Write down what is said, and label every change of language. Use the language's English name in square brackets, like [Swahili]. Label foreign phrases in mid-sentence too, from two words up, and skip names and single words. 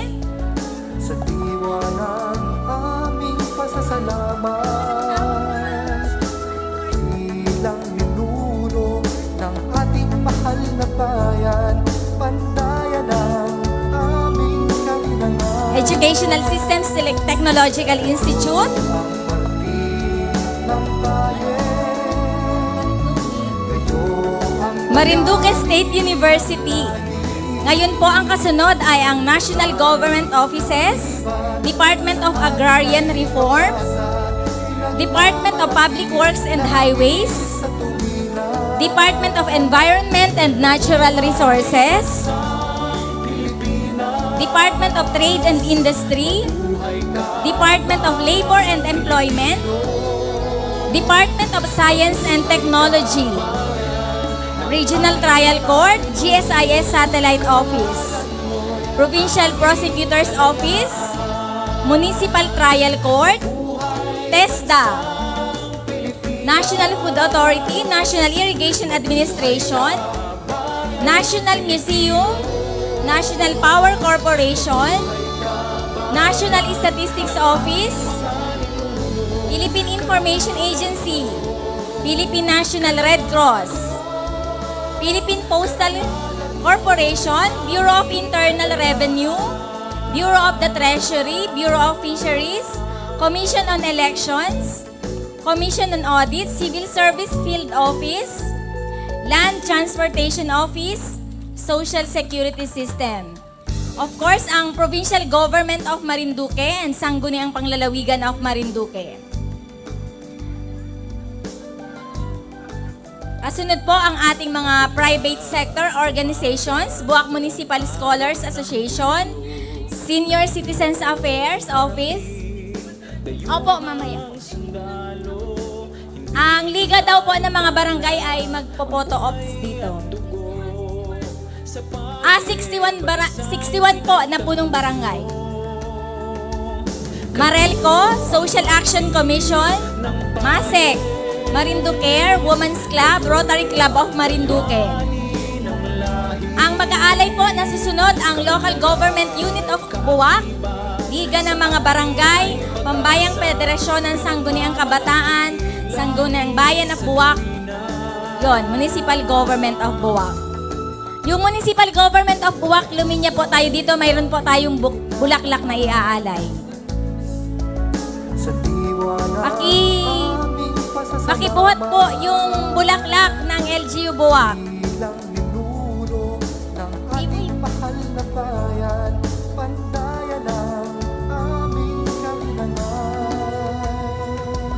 [Filipino] sa diwa ng aming pasasalamat, bilang ninuno ng ating mahal na bayan, pandayan ng aming kalinangan. Educational Systems Technological Institute, Ang martir ng bayan, kayo ang Marinduque State University. Ngayon po ang kasunod ay ang National Government Offices, Department of Agrarian Reform, Department of Public Works and Highways, Department of Environment and Natural Resources, Department of Trade and Industry, Department of Labor and Employment, Department of Science and Technology. Regional Trial Court, GSIS Satellite Office, Provincial Prosecutor's Office, Municipal Trial Court, TESDA, National Food Authority, National Irrigation Administration, National Museum, National Power Corporation, National Statistics Office, Philippine Information Agency, Philippine National Red Cross, Philippine Postal Corporation, Bureau of Internal Revenue, Bureau of the Treasury, Bureau of Fisheries, Commission on Elections, Commission on Audit, Civil Service Field Office, Land Transportation Office, Social Security System. [English] Of course, [Filipino] ang Provincial Government of Marinduque and Sangguniang Panglalawigan of Marinduque. Kasunod po ang ating mga [English] private sector organizations, [Filipino] Buwak Municipal Scholars Association, Senior Citizens Affairs Office. Opo, mamaya. Ang liga daw po ng mga barangay ay magpo-photo ops dito. 61 po na punong barangay. Marelco, Social Action Commission, MASEC, Marinduque, Women's Club, Rotary Club of Marinduque. Ang mag-aalay po na susunod ang Local Government Unit of Buwak, Liga ng mga Barangay, Pambayang Federasyon ng Sangguniang Kabataan, Sangguniang Bayan of Buwak, yon, Municipal Government of Buwak. Yung Municipal Government of Buwak, luminya po tayo dito, mayroon po tayong bulaklak na iaalay. Sa diwa ng aming pasasalamat, Pakibuhat po yung bulaklak ng LGU Buwak. bilang ninuno ng ating mahal na bayan, pandayan ang aming kalinangan.